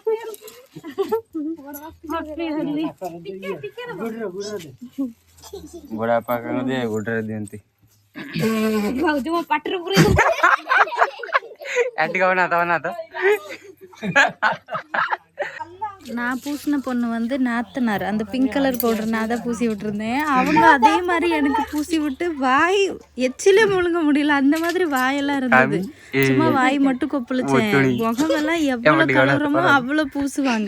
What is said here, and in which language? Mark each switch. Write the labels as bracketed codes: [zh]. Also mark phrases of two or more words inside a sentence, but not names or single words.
[or] ବଡ ବାପା କହନ୍ତି ଗୋଟରେ ଦିଅନ୍ତି। ମୋ ପାଟିରେ ପୁରେଇ ଆଣ୍ଟି କହନା ତ ନା ତ [ta] நான் பூசின பொண்ணு வந்து நாத்தனார், அந்த பிங்க் கலர் பவுடர் நான் தான் பூசி விட்டுருந்தேன். அவங்க அதே மாதிரி எனக்கு பூசி விட்டு வாய் எச்சிலே முழுங்க முடியல, அந்த மாதிரி வாயெல்லாம் இருந்தது. சும்மா வாய் மட்டும் கொப்பளிச்சேன். முகமெல்லாம் எவ்வளவு கலரமோ அவ்வளோ பூசுவாங்க.